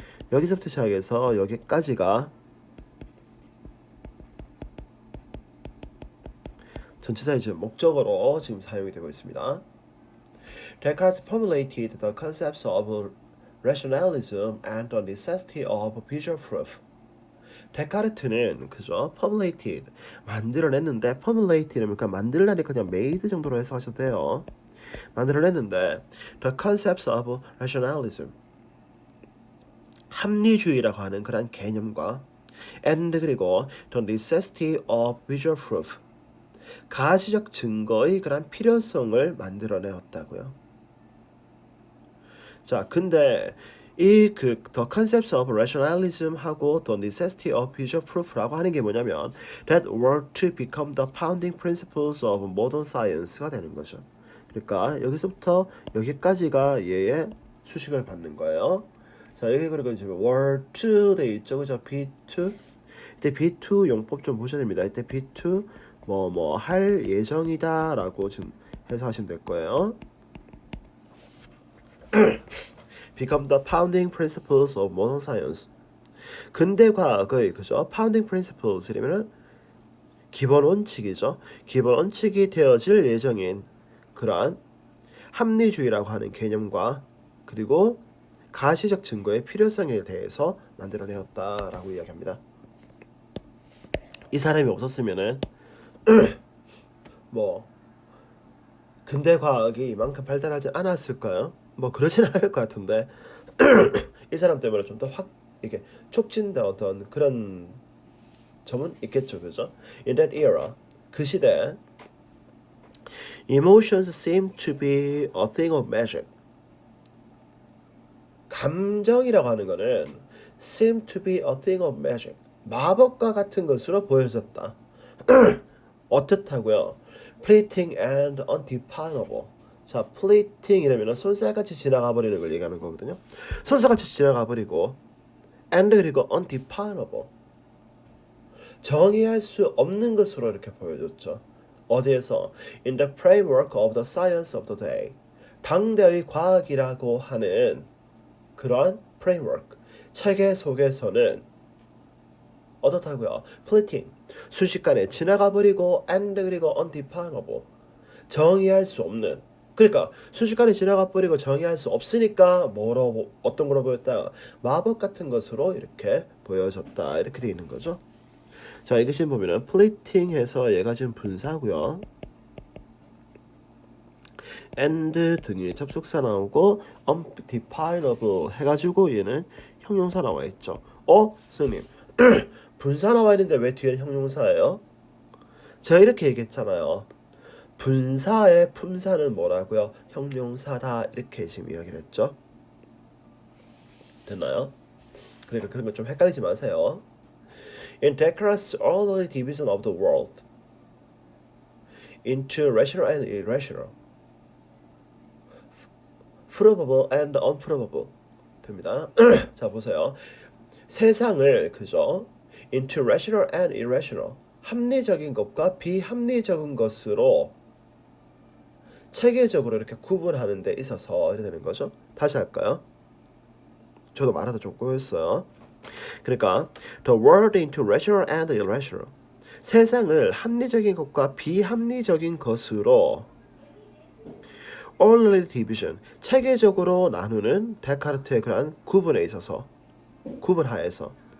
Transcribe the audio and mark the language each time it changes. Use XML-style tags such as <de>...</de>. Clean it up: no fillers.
<ko>여기서부터 시작해서 여기까지가 전치사의 지금 목적어로 지금 사용이 되고 있습니다.</ko> <en>Descartes formulated the concepts of rationalism and the necessity of visual proof.</en> <ko>데카르트는 그죠? formulated 만들어냈는데 formulated는 그러니까 만들라니까 그냥 made 정도로 해석하셔도 돼요. 만들어냈는데</ko> <en>the concepts of rationalism</en> <ko>합리주의라고 하는 그런 개념과 and 그리고</ko> <en>the necessity of visual proof</en> <ko>가시적 증거의 그런 필요성을 만들어내었다고요.</ko> <en>자, 근데 이 the concepts of rationalism하고 the necessity of visual proof</en> <ko>라고 하는 게 뭐냐면</ko> <en>that were to become the founding principles of modern science</en> <ko>가 되는 거죠. 그러니까 여기서부터 여기까지가 얘의 수식을 받는 거예요. 자, 여기 그리고 이제 were to 돼 있죠, 그죠? B2 이때 B2 용법 좀 보셔야 됩니다. 이때 B2 뭐 할 예정이다라고 좀 해석하시면 될 거예요.</ko> <en>Become the founding principles of modern science.</en> <ko>근대 과학의 그죠? founding principles이라면은 기본 원칙이죠. 기본 원칙이 되어질 예정인 그러한 합리주의라고 하는 개념과 그리고 가시적 증거의 필요성에 대해서 만들어내었다라고 이야기합니다. 이 사람이 없었으면은 뭐 근대 과학이 이만큼 발달하지 않았을까요? 뭐 그러진 않을 것 같은데 이 사람 때문에 좀 더 확 이게 촉진된 어떤 그런 점은 있겠죠, 그죠?</ko> <en>In that era,</en> <ko>그 시대,</ko> <en>emotions seem to be a thing of magic.</en> <ko>감정이라고 하는 거는</ko> <en>seem to be a thing of magic.</en> <ko>마법과 같은 것으로 보여졌다. 어떻다고요?</ko> <en>fleeting and undefinable.</en> <ko>자, fleeting 이라면 손살같이 지나가 버리는 걸 얘기하는 거거든요. 손살같이 지나가 버리고 and 그리고 undefinable. 정의할 수 없는 것으로 이렇게 보여줬죠. 어디에서?</ko> <en>In the framework of the science of the day.</en> <ko>당대의 과학이라고 하는 그러한 framework, 체계 속에서는 어떻다고요? fleeting, 순식간에 지나가 버리고 and 그리고 undefinable, 정의할 수 없는. 그러니까 순식간에 지나가 버리고 정의할 수 없으니까 뭐로 어떤 거로 보였다? 마법 같은 것으로 이렇게 보여졌다. 이렇게 돼 있는 거죠. 자, 이거 지금 보면은 fleeting해서 얘가 지금 분사고요. and 등이 접속사 나오고 undefinable 해가지고 얘는 형용사 나와 있죠. 선생님 분사 나와 있는데 왜 뒤에 형용사예요? 제가 이렇게 얘기했잖아요. 분사의 품사는 뭐라고요? 형용사다. 이렇게 지금 이야기를 했죠. 됐나요? 그러니까 그런 거 좀 헷갈리지 마세요.</ko> <en>In Descartes' orderly division of the world into rational and irrational, probable and unprobable</en> <ko>됩니다. 자, 보세요. 세상을 그죠?</ko> <en>into rational and irrational,</en> <ko>합리적인 것과 비합리적인 것으로 체계적으로 이렇게 구분하는 데 있어서 이렇게 되는 거죠. 다시 할까요? 저도 말하다 좀 꼬였어요. 그러니까</ko> <en>the world into rational and irrational,</en> <ko>세상을 합리적인 것과 비합리적인 것으로</ko> <en>orderly division,</en> <ko>체계적으로 나누는 데카르트의 그런 구분에 있어서 구분하에서.</ko>